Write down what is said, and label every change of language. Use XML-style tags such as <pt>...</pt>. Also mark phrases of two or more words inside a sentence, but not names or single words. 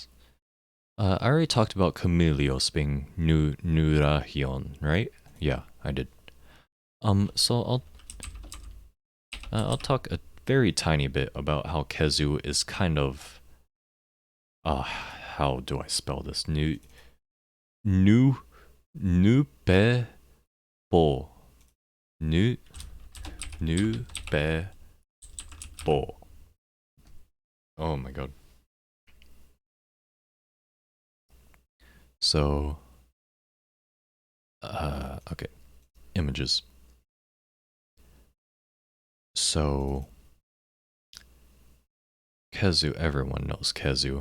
<en>I already talked about Chameleos being Nurahion, right? Yeah, I did. So I'll talk a very tiny bit about how Kezu is kind of how do I spell this? Nu nu be bo nu nu be bo. Oh my god. So okay, images. So Kezu, everyone knows Kezu.</en>